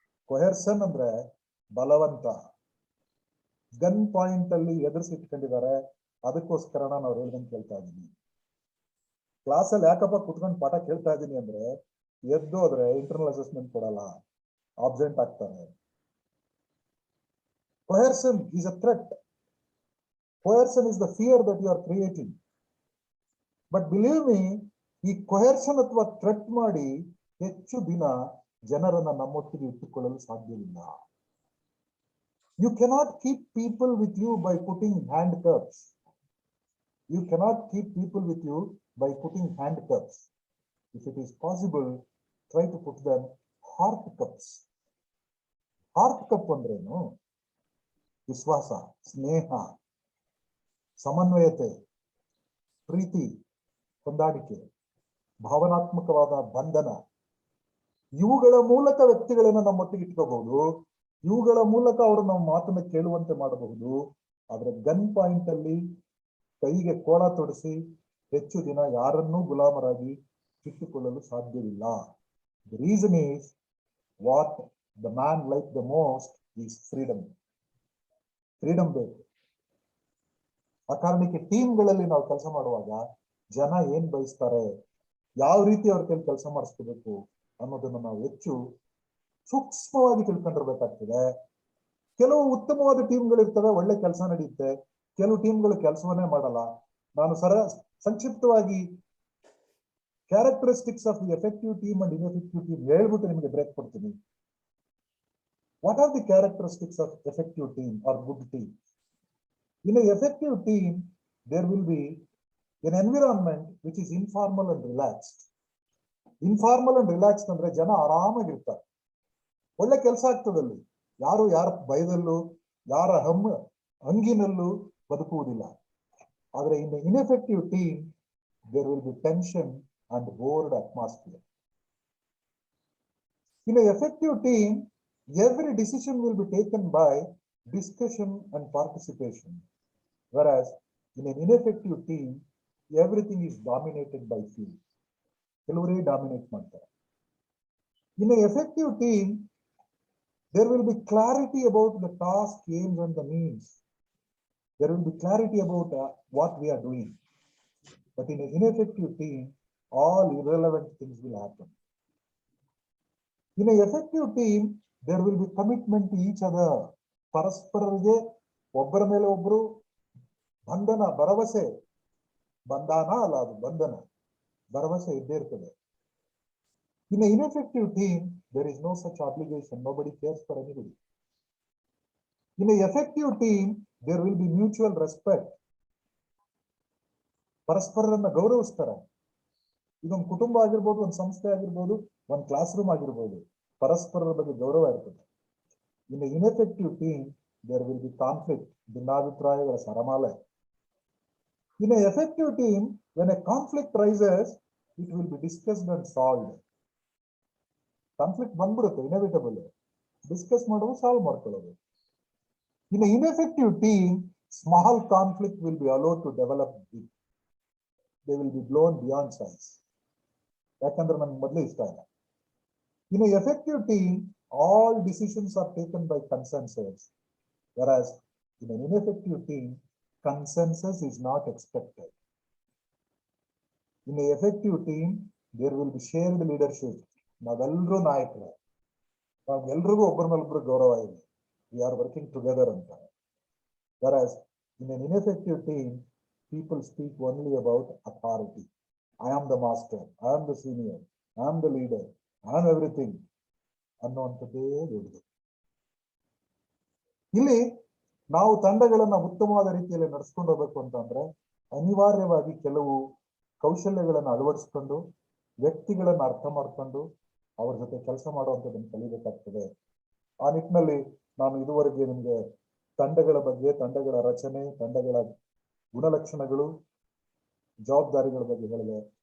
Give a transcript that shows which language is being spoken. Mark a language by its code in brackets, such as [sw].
[kn] ಕೊಹೆರ್ಸನ್ ಅಂದ್ರೆ ಬಲವಂತ. Gun point ಅಲ್ಲಿ ಎದುರಿಸಿಟ್ಕೊಂಡಿದ್ದಾರೆ, ಅದಕ್ಕೋಸ್ಕರ ನಾನು ಅವ್ರು ಹೇಳ್ದಂಗೆ ಕೇಳ್ತಾ ಇದ್ದೀನಿ. ಕ್ಲಾಸಲ್ಲಿ ಯಾಕಪ್ಪ ಕುತ್ಕೊಂಡು ಪಾಠ ಕೇಳ್ತಾ ಇದ್ದೀನಿ ಅಂದ್ರೆ, ಎದ್ದೋದ್ರೆ ಇಂಟರ್ನಲ್ ಅಸೆಸ್ಮೆಂಟ್ ಕೊಡಲ್ಲ, ಆಬ್ಸೆಂಟ್ ಆಗ್ತಾರೆ. [en] Coercion is a threat. Coercion is the fear that you are creating. But believe me, [kn] ಈ coercion ಅಥವಾ ಥ್ರೆಟ್ ಮಾಡಿ ಹೆಚ್ಚು ದಿನ ಜನರನ್ನ ನಮ್ಮೊಟ್ಟಿಗೆ ಇಟ್ಟುಕೊಳ್ಳಲು ಸಾಧ್ಯವಿಲ್ಲ. [en] You cannot keep people with you by putting handcuffs. You cannot keep people with you by putting handcuffs. If it is possible, try to put them heart cups. [kn] Heart cup ಅಂದ್ರೇನು? ವಿಶ್ವಾಸ, ಸ್ನೇಹ, ಸಮನ್ವಯತೆ, ಪ್ರೀತಿ, ಹೊಂದಾಣಿಕೆ, ಭಾವನಾತ್ಮಕವಾದ ಬಂಧನ. ಇವುಗಳ ಮೂಲಕ ವ್ಯಕ್ತಿಗಳನ್ನ ನಮ್ಮೊಟ್ಟಿಗೆ ಇಟ್ಕೋಬಹುದು. ಇವುಗಳ ಮೂಲಕ ಅವರು ನಮ್ಮ ಮಾತನ್ನ ಕೇಳುವಂತೆ ಮಾಡಬಹುದು. ಆದ್ರೆ ಗನ್ ಪಾಯಿಂಟ್ ಅಲ್ಲಿ ಕೈಗೆ ಕೋಳ ತೊಡಿಸಿ ಹೆಚ್ಚು ದಿನ ಯಾರನ್ನೂ ಗುಲಾಮರಾಗಿ ಇಟ್ಟುಕೊಳ್ಳಲು ಸಾಧ್ಯವಿಲ್ಲ. [en] The reason is what the man like the most is freedom. [kn] Freedom ಬೇಕು. ಆ ಕಾರಣಕ್ಕೆ ಟೀಮ್ಗಳಲ್ಲಿ ನಾವು ಕೆಲಸ ಮಾಡುವಾಗ ಜನ ಏನ್ ಬಯಸ್ತಾರೆ, ಯಾವ ರೀತಿ ಅವ್ರ ಕೈಲಿ ಕೆಲಸ ಮಾಡಿಸ್ಕೋಬೇಕು ಅನ್ನೋದನ್ನ ನಾವು ಹೆಚ್ಚು ಸೂಕ್ಷ್ಮವಾಗಿ ತಿಳ್ಕೊಂಡಿರ್ಬೇಕಾಗ್ತದೆ. ಕೆಲವು ಉತ್ತಮವಾದ ಟೀಮ್ಗಳು ಇರ್ತವೆ, ಒಳ್ಳೆ ಕೆಲಸ ನಡೆಯುತ್ತೆ. ಕೆಲವು ಟೀಮ್ಗಳು ಕೆಲಸವನ್ನೇ ಮಾಡಲ್ಲ. ನಾನು ಸಂಕ್ಷಿಪ್ತವಾಗಿ [en] characteristics of the effective team and ineffective team [kn] ಹೇಳ್ಬಿಟ್ಟು ನಿಮಗೆ ಬ್ರೇಕ್ ಕೊಡ್ತೀನಿ. [en] What are the characteristics of effective team are good team? In an effective team, there will be an environment which is informal and relaxed. [kn] Informal and relaxed ಅಂದ್ರೆ ಜನ ಆರಾಮಾಗಿರ್ತಾರೆ, ಒಳ್ಳೆ ಕೆಲಸ ಆಗ್ತದಲ್ಲಿ, ಯಾರು ಯಾರ ಭಯದಲ್ಲೂ ಯಾರ ಹಂಗಿನಲ್ಲೂ ಬದುಕುವುದಿಲ್ಲ. [en] ಆದ್ರೆ in an ineffective team, there will be tension and bored atmosphere. In an effective team, every decision will be taken by discussion and participation. Whereas in an ineffective team, everything is dominated by fear. [kn] ಕೆಲವರೇ dominate ಮಾಡ್ತಾರೆ. [en] In an effective team, there will be clarity about the task, aims and the means. There will be clarity about what we are doing. But in an ineffective team, all irrelevant things will happen. In an effective team, there will be commitment to each other. [kn] ಪರಸ್ಪರರಿಗೆ ಒಬ್ಬರ ಮೇಲೆ ಒಬ್ಬರು ಬಂಧನ, ಭರವಸೆ, ಬಂಧನ ಅಲ್ಲ ಅದು ಬಂಧನ, ಭರವಸೆ ಇದ್ದೇ ಇರ್ತದೆ. [en] In an ineffective team, there is no such obligation. Nobody cares for anybody. In an effective team, there will be mutual respect. [kn] ಪರಸ್ಪರರನ್ನ ಗೌರವಿಸ್ತಾರೆ. ಇದೊಂದು ಕುಟುಂಬ ಆಗಿರ್ಬೋದು, ಒಂದು ಸಂಸ್ಥೆ ಆಗಿರ್ಬೋದು, ಒಂದು ಕ್ಲಾಸ್ ರೂಮ್ ಆಗಿರ್ಬೋದು, ಪರಸ್ಪರರ ಬಗ್ಗೆ ಗೌರವ ಇರ್ತದೆ. [en] In an ineffective team, there will be conflict, [kn] ಭಿನ್ನಾಭಿಪ್ರಾಯಗಳ ಸರಮಾಲೆ. [en] In an effective team, when a conflict rises, it will be discussed and solved. [kn] Conflict ಬಂದ್ಬಿಡುತ್ತೆ, inevitable. ಡಿಸ್ಕಸ್ ಮಾಡೋದು, ಸಾಲ್ವ್ ಮಾಡ್ಕೊಳ್ಳೋದು. [en] In an ineffective team, small conflict will be allowed to develop big. They will be blown beyond size. [kn] ಯಾಕಂದ್ರೆ ನನ್ಗೆ ಮೊದಲೇ ಇಷ್ಟ ಇಲ್ಲ. [en] In an effective team, all decisions are taken by consensus, whereas in an ineffective team, consensus is not expected. In an effective team, there will be shared leadership. [kn] ನಾವೆಲ್ಲರೂ ನಾಯಕರು, ನಾವೆಲ್ಲರಿಗೂ ಒಬ್ಬರ ಮೇಲೊಬ್ಬರು ಗೌರವ ಇದೆ. [en] We are working together ಅಂತ. Whereas in an ineffective team, people speak only about authority. I am the master, I am the senior, I am the leader, I am everything [kn] ಅನ್ನುವಂಥದ್ದೇ ದೊಡ್ಡದು. ಇಲ್ಲಿ ನಾವು ತಂಡಗಳನ್ನ ಉತ್ತಮವಾದ ರೀತಿಯಲ್ಲಿ ನಡೆಸ್ಕೊಂಡು ಹೋಗ್ಬೇಕು ಅಂತಂದ್ರೆ ಅನಿವಾರ್ಯವಾಗಿ ಕೆಲವು ಕೌಶಲ್ಯಗಳನ್ನು ಅಳವಡಿಸ್ಕೊಂಡು, ವ್ಯಕ್ತಿಗಳನ್ನ ಅರ್ಥ ಮಾಡ್ಕೊಂಡು ಅವ್ರ ಜೊತೆ ಕೆಲಸ ಮಾಡುವಂಥದ್ದನ್ನು ಕಲಿಬೇಕಾಗ್ತದೆ. ಆ ನಿಟ್ಟಿನಲ್ಲಿ ನಾನು ಇದುವರೆಗೆ ನಿಮ್ಗೆ ತಂಡಗಳ ಬಗ್ಗೆ, ತಂಡಗಳ ರಚನೆ, ತಂಡಗಳ ಗುಣಲಕ್ಷಣಗಳು, ಜವಾಬ್ದಾರಿಗಳ ಬಗ್ಗೆ ಹೇಳಿದೆ.